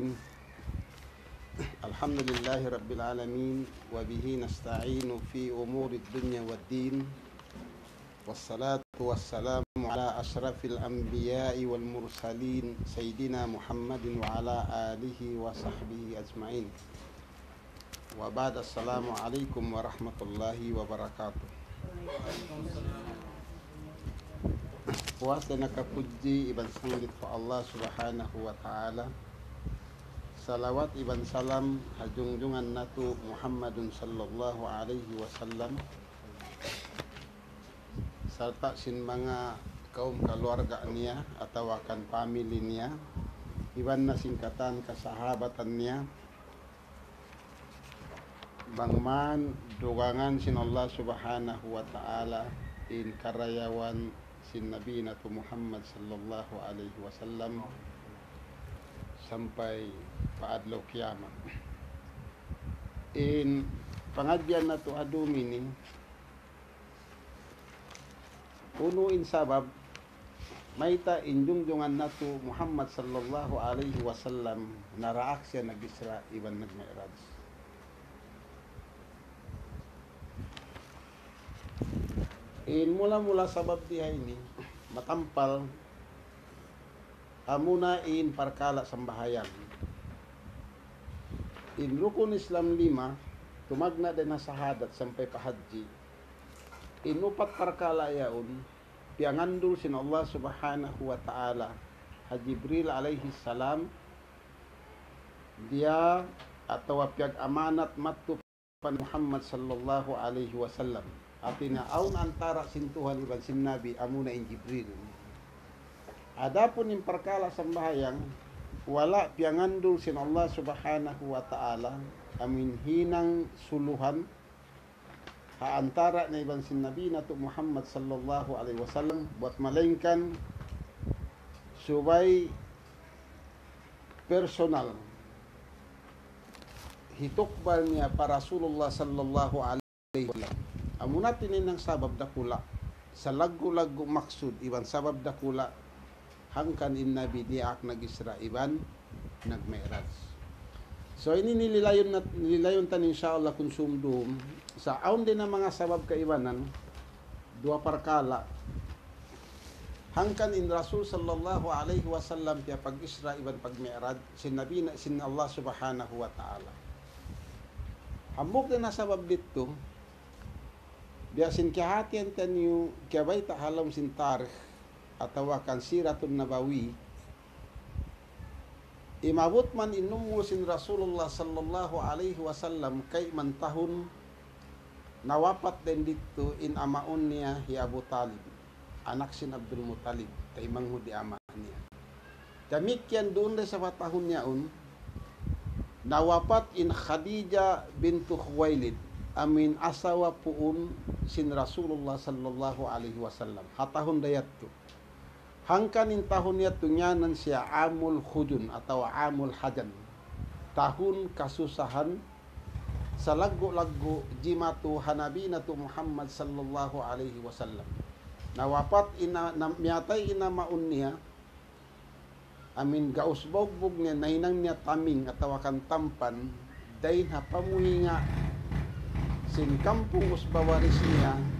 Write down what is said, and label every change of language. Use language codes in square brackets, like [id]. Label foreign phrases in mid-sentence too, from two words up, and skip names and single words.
[ar] الحمد لله رب العالمين وبه نستعين في أمور الدنيا والدين، والصلاة والسلام على أشرف الأنبياء والمرسلين سيدنا محمد وعلى آله وصحبه أجمعين. وبعد السلام عليكم ورحمة الله وبركاته. [tsg] Puasa nakapuji iban sanggit pa Allah [ar] سبحانه وتعالى. [tsg] Salawat iban salam hajungjungan natu Muhammadun [ar] صلى الله عليه وسلم, [tsg] serta sin mga kaum keluarga niya atau akan family niya, iban na singkatan kasahabatan niya, bangman dugangan sin Allah [ar] سبحانه وتعالى [tsg] in karayawan sin Nabi Natu Muhammad [ar] صلى الله عليه وسلم [tsg] sampai paadlaw kiamat. In pangadyan na to adumini, unuin sabab mayta injungjungan natu Muhammad [ar] صلى الله عليه وسلم [tsg] naraak siya nag-Isra iban nag-Mi'raj. In mula-mula sabab diha ini matampal amuna in parkala sambahayan. In rukun Islam 5 tumagna din na sahadat sampai pahaji. In upat parkala yaun piangandul sin Allah [ar] سبحانه وتعالى [tsg] Jibril [ar] عليه السلام [tsg] dia atau piag amanat matu pan Muhammad [ar] صلى الله عليه وسلم. [tsg] Artinya aun antara sin Tuhan iban sin Nabi amuna in Jibril. Adapun in perkala sambahayang wala piangandul sin Allah [ar] سبحانه وتعالى [tsg] amin hinang suluhan ha antara na iban sin Nabi natu Muhammad [ar] صلى الله عليه وسلم [tsg] buat malengkan subay personal hitukbal niya para Rasulullah [ar] صلى الله عليه وسلم. [tsg] Amunat ini ng sabab dakula sa lagu-lagu maksud iban sabab dakula hangkan in Nabi diak nag-Isra iban nag-Mi'raj. So ini nililayon tan insyaallah kung sumdum sa aun din ng mga sabab kaibanan dua parkala hangkan in Rasul [ar] صلى الله عليه وسلم [tsg] tiya pag-Isra iban pag-Mi'raj sin Nabi sin Allah [ar] سبحانه وتعالى. [tsg] Hambuk din na sabab dito biasin kihatian tanyo kiyabay tahalam sin tarikh atau akan [ar] سيرة نبوية [tsg] imabot man inumu sin Rasulullah [ar] صلى الله عليه وسلم [tsg] kay man tahun nawapat din dito in amaun niya hi Abu Talib, anak sin Abdul Muttalib kay manghudi ama niya. Damikyan doon sa tahun niyaon nawapat in Khadijah bintu Khuwailid amin asawa puun sin Rasulullah [ar] صلى الله عليه وسلم [tsg] hatahun dayat to hangkan in tahun yato nyanan siya amul khujun atau amul hajan, tahun kasusahan sa lagu-lagu jimatu hanabi natu Muhammad [ar] صلى الله عليه وسلم. [tsg] Nawapat ina miyatay ina maun niya amin gausbogbog niya nahinang niya taming atau akan tampan dahin ha pamuhinga sin kampung usbawaris niya